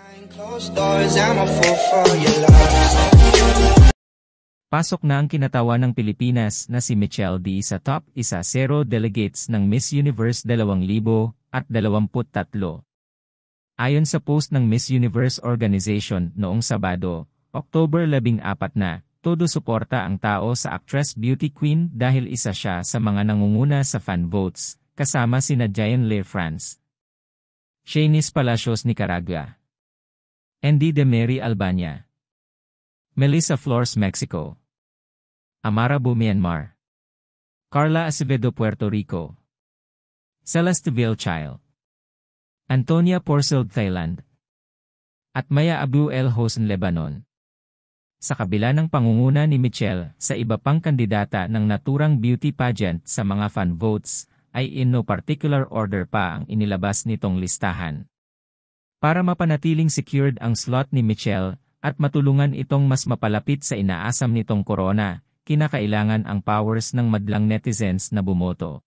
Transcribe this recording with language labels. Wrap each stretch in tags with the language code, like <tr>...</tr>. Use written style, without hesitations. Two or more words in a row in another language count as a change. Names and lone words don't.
<tl>Pasok na ang kinatawan ng Pilipinas na si Michelle D sa top 1-0 delegates ng Miss Universe 2023. Ayon sa post ng Miss Universe Organization noong Sabado, October 14 na, todo suporta ang tao sa</tl> <en>actress beauty queen</en> <tl>dahil isa siya sa mga nangunguna sa</tl> <en>fan votes,</en> <tl>kasama sina Jayan Leigh France, Shanice Palacios Nicaragua, Andy de Mary Albania, Melissa Flores Mexico, Amara Bu Myanmar, Carla Acevedo Puerto Rico, Celeste Vilchild, Antonia Porcel Thailand, at Maya Abu El Hosn Lebanon. Sa kabila ng pangunguna ni Michelle sa iba pang kandidata ng naturang</tl> <en>beauty pageant</en> <tl>sa mga</tl> <en>fan votes,</en> <tl>ay</tl> <en>in no particular order</en> <tl>pa ang inilabas nitong listahan. Para mapanatiling secured ang slot ni Michelle at matulungan itong mas mapalapit sa inaasam nitong corona, kinakailangan ang powers ng madlang netizens na bumoto.</tl>